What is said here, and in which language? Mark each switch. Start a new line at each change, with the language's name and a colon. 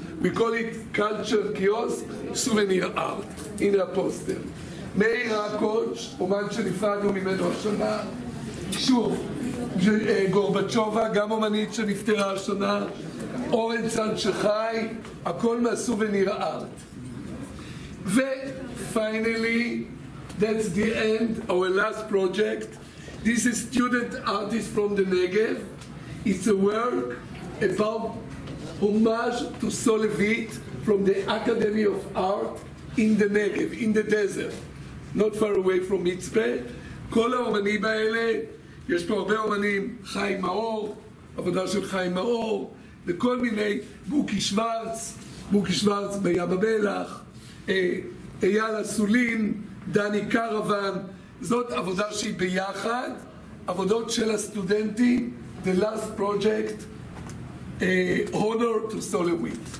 English: We call it culture kiosk souvenir art.
Hebrew: הנה הפוסטר. מאיר הקוץ', אומן שנפרדנו ממנו השנה. שוב, גורבצ'ובה, גם אומנית שנפטרה השנה. אורן צד שחי, הכל מהסובניר ארט.
English: ו-finally, that's the end, our last project. This is student artist from the Negev. It's a work about homage to Solevit from the Academy of Art in the Negev, in the desert, not far away from Mitzpeh.
Hebrew: כל האומנים האלה, יש פה הרבה אומנים, חיים מאור, עבודה של חיים מאור, וכל מיני, בוקי שוורץ בים המלח, אייל אסולין, דני קרוון. זאת עבודה שהיא ביחד, עבודות של הסטודנטים,
English: the last project, honor to Solevit.